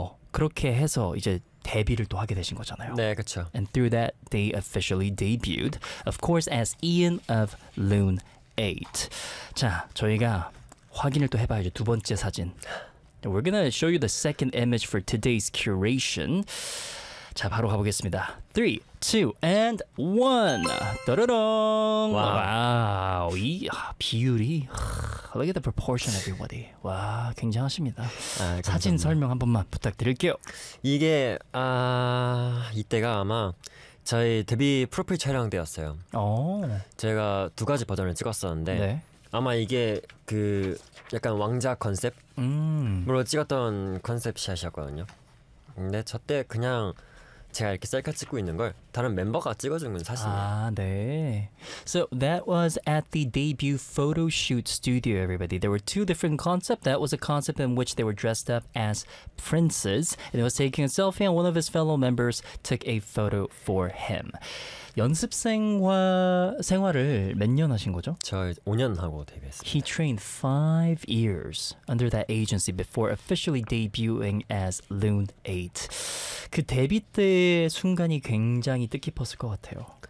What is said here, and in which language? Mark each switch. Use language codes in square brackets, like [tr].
[ko] 그렇게 해서 이제 데뷔를 또 하게 되신 거잖아요. 네, 그렇죠. [en] And through that, they officially debuted, of course, as Ian of Lunate. [ko] 자, 저희가 확인을 또 해봐야죠. 두 번째 사진. [en] We're gonna show you the second image for today's curation. [ko] 자, 바로 가보겠습니다. 3, 2, and 1. 따라랑. 와우. 이 비율이. [en] Look at the proportion, everybody. [ko] 와, 굉장하십니다. 아, 사진 설명 한 번만 부탁드릴게요. 이게 이때가 아마 저희 데뷔 프로필 촬영되었어요. 오. 제가 두 가지 버전을 찍었었는데 네. 아마 이게 그 약간 왕자 컨셉으로 찍었던 컨셉 샷이었거든요. 근데 저때 그냥 제가 이렇게 셀카 찍고 있는 걸 다른 멤버가 찍어준 건 사실이에요. 아, 네. [en] So that was at the debut photo shoot studio, everybody. There were two different concepts. That was a concept in which they were dressed up as princes. And it was taking a selfie and one of his fellow members took a photo for him. [ko] 연습생활을 몇 년 하신 거죠? 저 5년 하고 데뷔했습니다. [en] He trained 5 years under that agency before officially debuting as Lunate. [ko] 그 데뷔 때 순간이 굉장히 뜻깊었을 것 같아요.